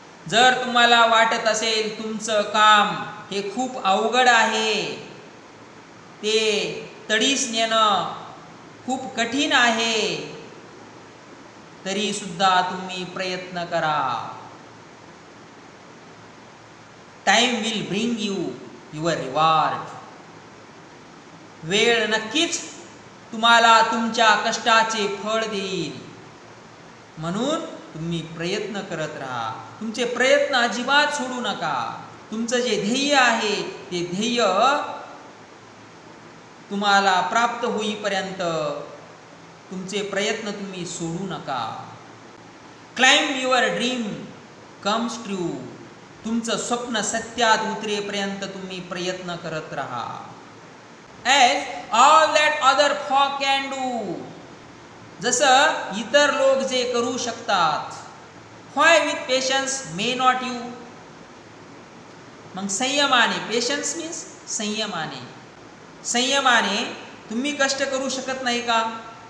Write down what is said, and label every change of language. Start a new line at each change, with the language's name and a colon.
Marathi: जर तुम्हाला वाटत असेल तुमचं काम हे खूप अवघड आहे, ते तडीस नेणं खूप कठीण आहे, तरी सुद्धा तुम्ही प्रयत्न करा.
English: Time will bring you your reward.
Marathi: वेळ नक्कीच तुम्हाला तुमच्या कष्टाचे फळ देईल. म्हणून तुम्ही प्रयत्न करत राहा. तुमचे प्रयत्न अजिबात सोडू नका. तुमचं जे ध्येय आहे ते ध्येय तुम्हाला प्राप्त होईपर्यंत तुमचे प्रयत्न तुम्ही सोडू नका.
English: Climb your dream comes true.
Marathi: तुमचं स्वप्न सत्यात उतरेपर्यंत तुम्ही प्रयत्न करत राहा.
English: As all that other folk can do.
Marathi: जसं इतर लोक जे करू शकतात.
English: Why with patience may not you.
Marathi: मग संयमाने, पेशन्स मीन्स संयमाने, संयमाने तुम्ही कष्ट करू शकत नाही का?